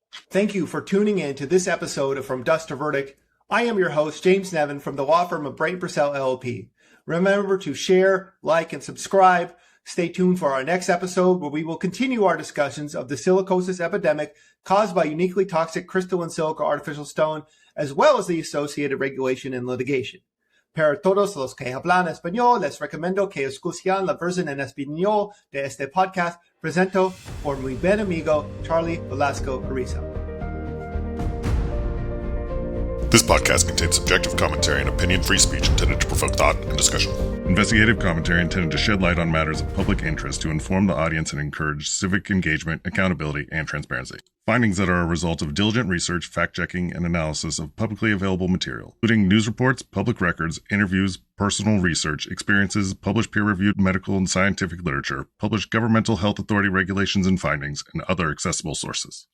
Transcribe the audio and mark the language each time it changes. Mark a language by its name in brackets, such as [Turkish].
[English] Thank you for tuning in to this episode of From Dust to Verdict. I am your host, James Nevin from the law firm of Brayton Purcell LLP. Remember to share, like, and subscribe Stay tuned for our next episode where we will continue our discussions of the silicosis epidemic caused by uniquely toxic crystalline silica artificial stone, as well as the associated regulation and litigation. [Spanish] Para todos los que hablan español, les recomiendo que escuchen la versión en español de este podcast, presento por mi buen amigo Charlie Velasco Carrizo. [English] This podcast contains subjective commentary and opinion-free speech intended to provoke thought and discussion. Investigative commentary intended to shed light on matters of public interest to inform the audience and encourage civic engagement, accountability, and transparency. Findings that are a result of diligent research, fact-checking, and analysis of publicly available material, including news reports, public records, interviews, personal research, experiences, published peer-reviewed medical and scientific literature, published governmental health authority regulations and findings, and other accessible sources.